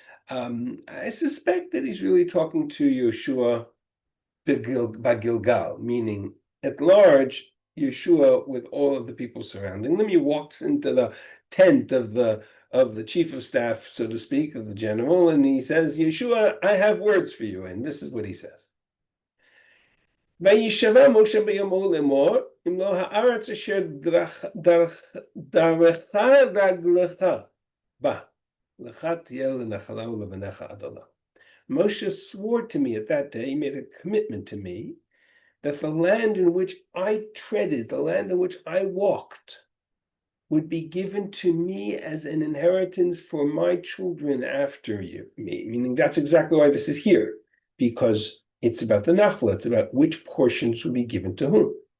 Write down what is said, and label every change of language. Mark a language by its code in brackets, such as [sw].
[en] I suspect that he's really talking to Yehoshua by Gilgal, meaning at large, Yehoshua with all of the people surrounding them. He walks into the tent of the chief of staff, so to speak, of the general, and he says, Yehoshua, I have words for you. And this is what he says. [he] וישבע משה ביומו לאמור, אם לא הארץ אשר דרך רגלך בה, לך תהיה לנחלה ולבניך עד עולם. [en] Moshe swore to me at that day, he made a commitment to me, that the land in which I treaded, the land in which I walked, would be given to me as an inheritance for my children after me. Meaning that's exactly why this is here, because it's about the Nachla, it's about which portions will be given to whom.